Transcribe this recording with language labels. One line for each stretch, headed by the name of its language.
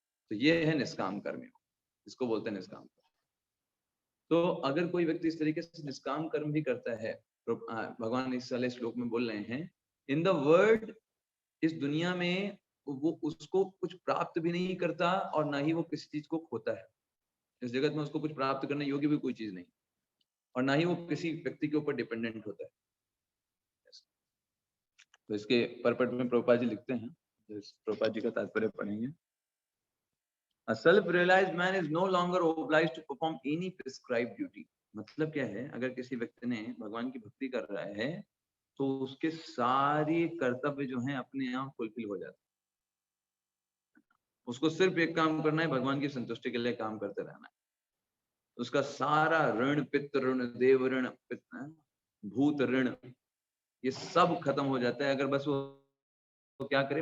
Hindi: तो ये है निष्काम कर्म, इसको बोलते हैं निष्काम कर्म। तो अगर कोई व्यक्ति इस तरीके से निष्काम कर्म भी करता है, तो भगवान इस वाले श्लोक में बोल रहे हैं,
English: in the world,
Hindi: इस दुनिया में वो उसको कुछ प्राप्त भी नहीं करता और ना ही वो किसी चीज को खोता है। इस जगत में उसको कुछ प्राप्त करने योग्य भी कोई चीज नहीं, और ना ही वो किसी व्यक्ति के ऊपर डिपेंडेंट होता है। तो इसके परपट में प्रभुपाद जी लिखते हैं, प्रभुपाद जी का तात्पर्य पढ़ेंगे।
English: A self-realized man is no longer obliged to perform any prescribed duty.
Hindi: मतलब क्या है? अगर किसी व्यक्ति ने भगवान की भक्ति कर रहा है तो उसके सारे कर्तव्य जो हैं अपने आप फुलफिल हो जाते हैं। उसको सिर्फ एक काम करना है, भगवान की संतुष्टि के लिए काम करते रहना है। उसका सारा ऋण, पितृ ऋण, देव ऋण, भूत ऋण, ये सब खत्म हो जाता है अगर बस वो क्या करे?